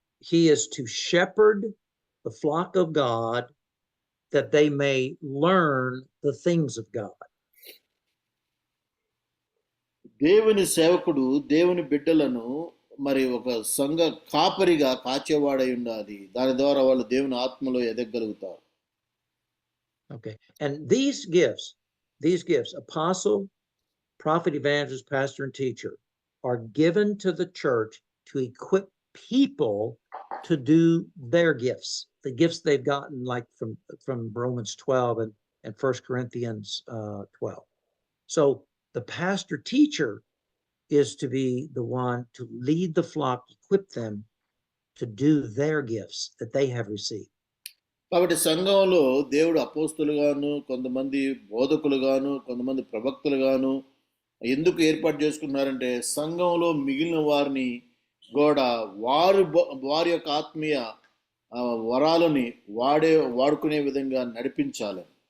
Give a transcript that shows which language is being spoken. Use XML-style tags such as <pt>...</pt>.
<en>He is to shepherd the flock of God that they may learn the things of God.</en> <te>దేవుని సేవకుడు దేవుని బిడ్డలను మరి ఒక సంఘ కాపరిగా కాచేవాడై ఉండాలి. దాని ద్వారా వాళ్ళు దేవుని ఆత్మలో ఎదగలుగుతారు.</te> <en>Okay. And these gifts, apostle, prophet, evangelist, pastor, and teacher, are given to the church to equip people to do their gifts, the gifts they've gotten, like from Romans 12 and 1 Corinthians 12. So the pastor teacher is to be the one to lead the flock, equip them to do their gifts that they have received.</en> <te>కాబట్టి సంఘంలో దేవుడు అపోస్తులుగాను, కొంతమంది బోధకులుగాను, కొంతమంది ప్రవక్తలుగాను ఎందుకు ఏర్పాటు చేసుకున్నారంటే సంఘంలో మిగిలిన వారిని కూడా వారి యొక్క ఆత్మీయ వరాలని వాడుకునే విధంగా నడిపించాలి.</te>